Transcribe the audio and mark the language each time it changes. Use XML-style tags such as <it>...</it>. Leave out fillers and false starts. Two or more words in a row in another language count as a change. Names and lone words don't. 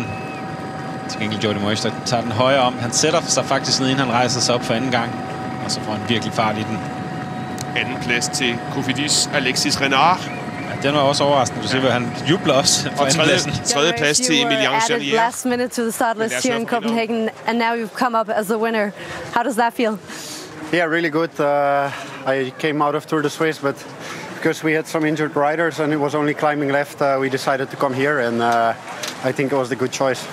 <da>Til gengæld Jordi Meeus, der tager den højere om. Han sætter sig faktisk ned, inden han rejser sig op for anden gang. Og så får han virkelig fart i den. Anden plads til Cofidis Alexis Renard. Den var også overraskende. Du ser, han jubler også for andenpladsen. Tredje plads til Emilien Janier.</da> <en>Last minute to the start list here in Copenhagen, and now you've come up as the winner. How does that feel? Yeah, really good. I came out of Tour de Suisse, but because we had some injured riders and it was only climbing left, we decided to come here, and I think it was the good choice.</en>